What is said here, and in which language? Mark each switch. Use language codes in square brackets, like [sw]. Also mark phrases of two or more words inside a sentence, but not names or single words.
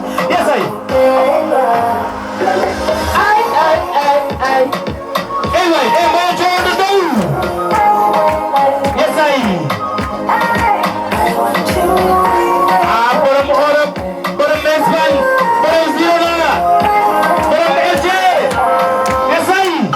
[en] Yes, I Ay, ay, ay, ay. Eh, way, [ff] eh, mo jooɗo dow. [en] Yes, ay. [wo] Ah, borom Europe, borom Espagne, borom Girona, borom Alger. [en] Yes, ay.